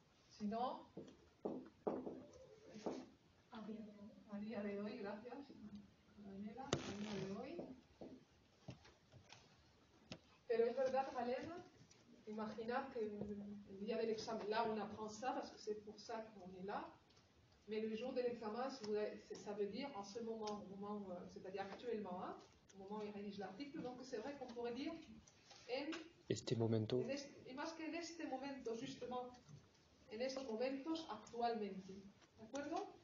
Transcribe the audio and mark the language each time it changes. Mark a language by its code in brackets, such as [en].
[es] Si no, a día de hoy, gracias, Daniela, a día de hoy. Pero es verdad, Valère, imaginad que el día del examen, [fr] là on apprend ça parce que c'est pour ça qu'on est là, mais le jour de l'examen, ça veut dire en ce moment, c'est-à-dire actuellement, hein, au moment où il rédige l'article, donc c'est vrai qu'on pourrait dire [es] Este momento, y más que en este momento, [fr] justement, [es] en estos momentos, actualmente, ¿de acuerdo?